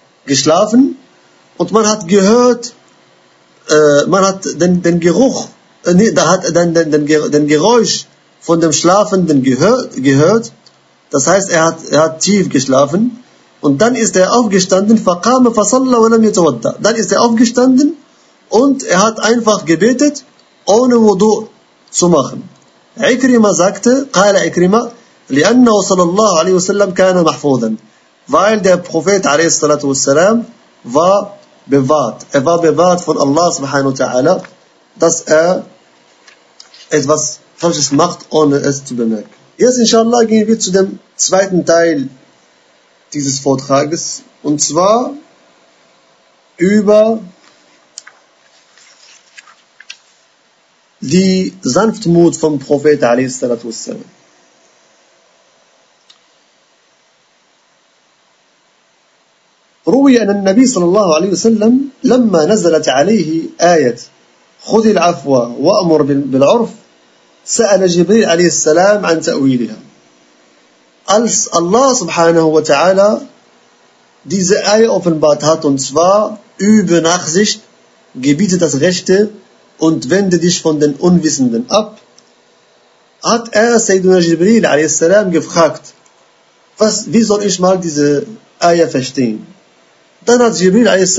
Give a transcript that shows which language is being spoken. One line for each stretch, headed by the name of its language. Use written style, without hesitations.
German: geschlafen und man hat gehört, man hat den Geruch, da hat den Geräusch von dem Schlafenden gehört. Das heißt, er hat tief geschlafen und dann ist er aufgestanden. Dann ist er aufgestanden und er hat einfach gebetet, ohne Wudu zu machen. Ikrima sagte,
Arabic: قال Ikrima, لأنه صلى الله عليه وسلم كان محفوظا.
German: Weil der Prophet
Arabic: عليه الصلاة والسلام
German: war bewahrt. Er war bewahrt von Allah
Arabic: سبحانه وتعالى,
German: dass er etwas Falsches macht, ohne es zu bemerken. Jetzt inshallah gehen wir zu dem zweiten Teil dieses Vortrages, und zwar über die Sanftmut vom Prophet
Arabic: عليه الصلاة والسلام. روي أن النبي صلى الله عليه وسلم لما نزلت عليه آية خذ العفو وأمر بالعرف سأل جبريل عليه السلام عن تأويلها. الله سبحانه وتعالى
German: diese آية offenbart hat, und zwar übe Nachsicht, gebiete das Rechte und wende dich von den Unwissenden ab, hat
Arabic: سيدنا جبريل عليه السلام
German: gefragt, wie soll ich mal diese آية verstehen? Dann hat Jibril a.s.